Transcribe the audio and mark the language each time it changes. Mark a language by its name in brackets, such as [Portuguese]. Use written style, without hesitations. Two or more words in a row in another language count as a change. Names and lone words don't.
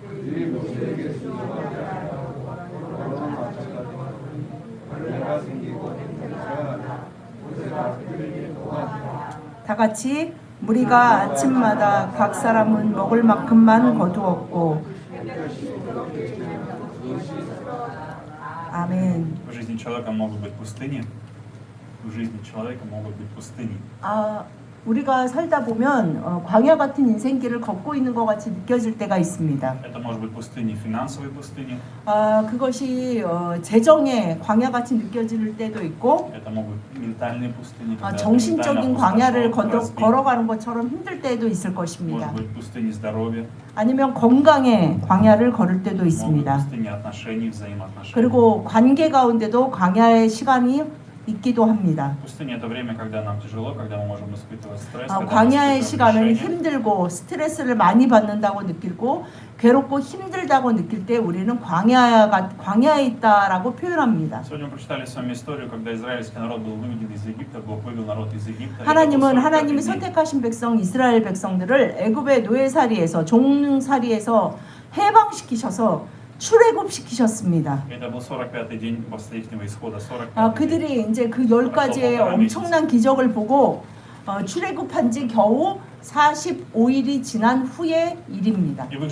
[Korean] 다같이 무리가 아침마다 각 사람은 먹을 만큼만 거두었고. 아멘. [Russian] В жизни человека могут быть пустыни. В жизни человека могут быть пустыни. [Korean] 우리가 살다 보면 광야 같은 인생길을 걷고 있는 것 같이 느껴질 때가 있습니다. [Russian] Это может быть пустыни, финансовые пустыни. [Korean] 그것이 재정의 광야 같이 느껴질 때도 있고, [Russian] Это могут быть ментальные пустыни. [Korean] 정신적인 광야를 걸어가는 것처럼 힘들 때도 있을 것입니다. [Russian] Может быть пустыни здоровья. [Korean] 아니면 건강의 광야를 걸을 때도 있습니다. [Russian] пустыни отношений, взаимоотношений. [Korean] 그리고 관계 가운데도 광야의 시간이 있기도 합니다. [Russian] Пустыня это время, когда нам тяжело, когда мы можем испытывать стресс. [Korean] 광야의 시간은 힘들고 스트레스를 많이 받는다고 느끼고 괴롭고 힘들다고 느낄 때 우리는 광야에 있다라고 표현합니다. [Russian] Сегодня мы прочитали с вами историю, когда израильский народ был выведен из Египта, Бог вывел народ из Египта. [Korean] 하나님은 하나님이 선택하신 백성 이스라엘 백성들을 애굽의 노예살이에서 종살이에서 해방시키셔서 출애굽시키셨습니다. 그들이 이제 그 10가지의 엄청난 기적을 보고 출애굽한 지 겨우 45일이 지난 후의 일입니다.